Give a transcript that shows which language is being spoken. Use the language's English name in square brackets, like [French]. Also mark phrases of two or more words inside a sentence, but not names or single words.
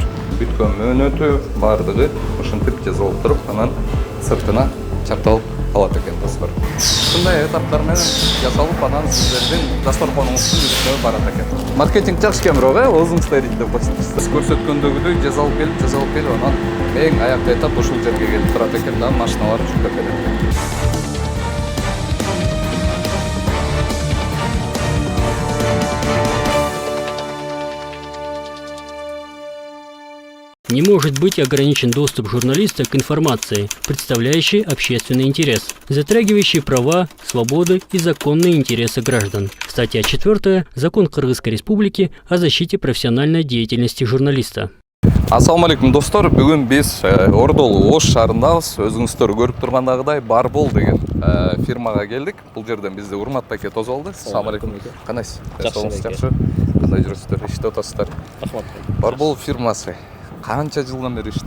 [Kyrgyz] Бүткөн мөөнөтү бардыгы ушинтип жазылып туруп, анан сыртына чапталып калат экен, достор. Ушундай этаптар менен жасалып, анан сиздердин дасторконуңуздун жүрүшүнө барат экен. Маркетинг жакшы экен бирок, өзүңүздөр деп коюңуз. Сиз көрсөткөндөгүдөй жасалып келип, анан эң аякта этап ушул жерге келип турат экен да, машиналар жүктөп келет. [Russian] Не может быть ограничен доступ журналиста к информации, представляющей общественный интерес, затрагивающей права, свободы и законные интересы граждан. Статья 4. Закон Кыргызской Республики о защите профессиональной деятельности журналиста. [Arabic] السلام عليكم, [Kyrgyz] достор. Бүгүн биз Ордолу Ош шаарындабыз. Өзүңүздөр көрүп тургандагыдай Барбол деген фирмага келдик. Бул жерден бизди Урмат байке тосуп алды. [Arabic] السلام عليكم. [Kyrgyz] Кандайсыз? Жакшы. Кандай жүрөсүздөр? Иштеп атасыздар? Рахмат. Барбол фирмасы канча жылдан бери иштейт?